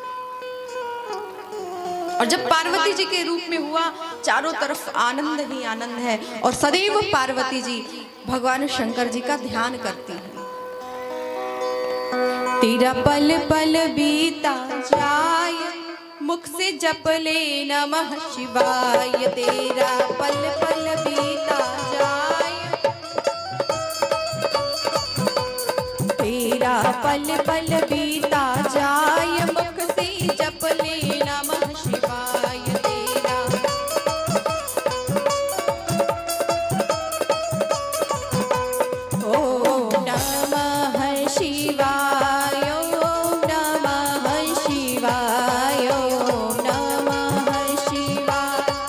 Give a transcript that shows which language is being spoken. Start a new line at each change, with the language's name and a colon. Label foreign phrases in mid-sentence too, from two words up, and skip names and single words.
Hindi: और जब पार्वती जी के रूप में हुआ, चारों तरफ आनंद ही आनंद है और सदैव पार्वती जी भगवान शंकर जी का ध्यान करती हैं। तेरा पल पल बीता जाए, मुख से जप ले
Sanskrit: नमः शिवाय।
Hindi: तेरा पल पल बीता जाए, तेरा पल पल बीता जाए, मुख से जप ले
Sanskrit: नमः शिवाय। तेरा ओम नमः शिवाय, ओम नमः शिवाय, ओम नमः शिवाय,